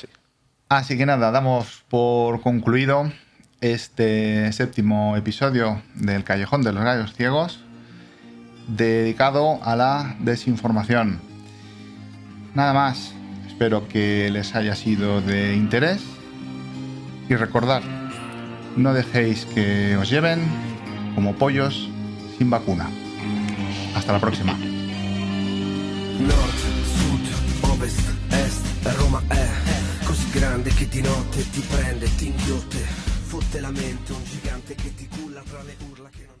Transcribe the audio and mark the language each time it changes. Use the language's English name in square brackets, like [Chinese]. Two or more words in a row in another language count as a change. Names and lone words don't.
[Spanish] Así que nada, damos por concluido este 7º episodio del Callejón de los Gallos Ciegos, dedicado a la desinformación. Nada más, espero que les haya sido de interés y recordad, no dejéis que os lleven como pollos sin vacuna. Hasta la próxima. [Italian] Nord, sud, ovest, est, Roma è così grande che di notte ti prende, ti inghiotte, fotte la mente, un gigante che ti culla tra le urla che...